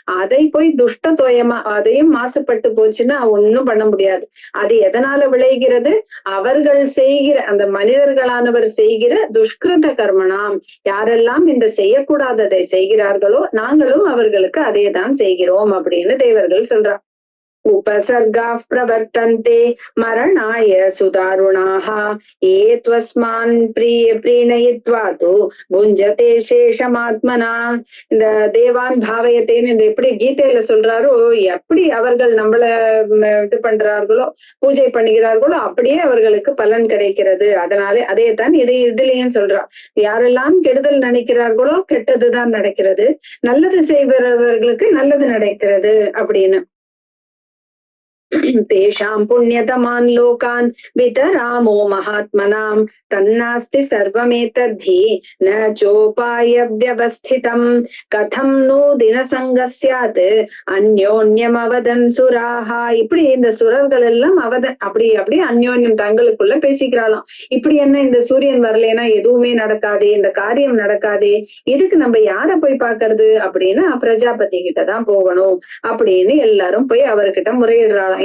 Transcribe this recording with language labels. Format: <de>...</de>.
<ta>அதை போய் துஷ்ட தோயமா அதையும் மாசுபட்டு போச்சுன்னா ஒன்னும் பண்ண முடியாது. அது எதனால விளைகிறது? அவர்கள் செய்கிற அந்த மனிதர்களானவர் செய்கிற துஷ்கிருத கர்மனாம் யாரெல்லாம் இந்த செய்யக்கூடாததை செய்கிறார்களோ நாங்களும் அவர்களுக்கு அதே தான் செய்கிறோம் அப்படின்னு தேவர்கள் சொல்றார்.</ta> <sa>उपसर्गाः प्रवर्तन्ते मरणाय सुदारुणाः ये त्वस्मान् प्रीणयित्वा तु भुञ्जते शेषमात्मना.</sa> <ta>இந்த தேவான் பாவயத்தேன்னு இந்த எப்படி கீதையில சொல்றாரோ எப்படி அவர்கள் நம்மள இது பண்றார்களோ பூஜை பண்ணுகிறார்களோ அப்படியே அவர்களுக்கு பலன் கிடைக்கிறது. அதனாலே அதே தான் இதுலயும் சொல்றா, யாரெல்லாம் கெடுதல் நினைக்கிறார்களோ கெட்டதுதான் நடக்கிறது, நல்லது செய்பவர்களுக்கு நல்லது நடக்கிறது அப்படின்னு.</ta> <sa>तेषां पुण्यतमान् लोकान् वितरामो महात्मनां तन्नास्ति सर्वमेतद्धि न चोपाय व्यवस्थितं कथं नो दिनसङ्गः स्यात् अन्योन्यम् அவதன் சுராஹா.</sa> <ta>இப்படி இந்த சுரர்கள் எல்லாம் அப்படி அந்யோன்யம் தங்களுக்குள்ள பேசிக்கிறாளாம். இப்படி என்ன இந்த சூரியன் வரலைன்னா எதுவுமே நடக்காதே, இந்த காரியம் நடக்காதே, இதுக்கு நம்ம யார போய் பாக்குறது அப்படின்னா பிரஜாபதி கிட்டதான் போகணும் அப்படின்னு எல்லாரும் போய் அவர்கிட்ட முறையிடுறாளாம்.</ta>